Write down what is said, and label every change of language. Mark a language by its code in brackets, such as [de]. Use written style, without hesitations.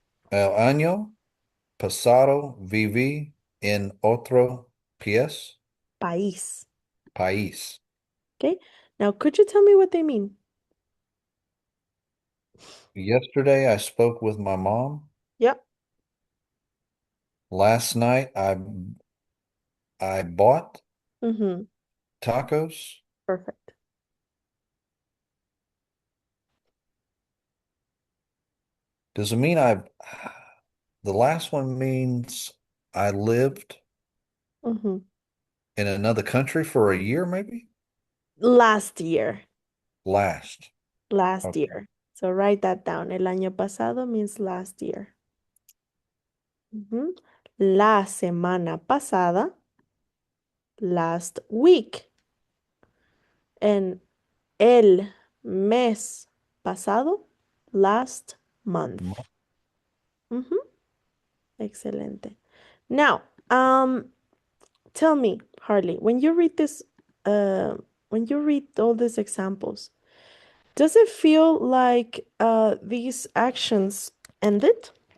[es] El año pasado viví en otro País. país. [en] Okay. Now, could you tell me what they mean? Yesterday I spoke with my mom. Yep. Last night I bought Mm-hmm. tacos. Perfect. Does it mean the last one means I lived Mm-hmm. in another country for a year, maybe? Last year. Last. Last Okay. year. So write that down. [es] El año pasado [en] means last year. [es] Ujú. La semana pasada, [en] last week. [es] En el mes pasado, [en] last month. [es] Ujú. Excelente. [en] Now, tell me, Harley, uh, when you read all these examples, does it feel like these actions ended?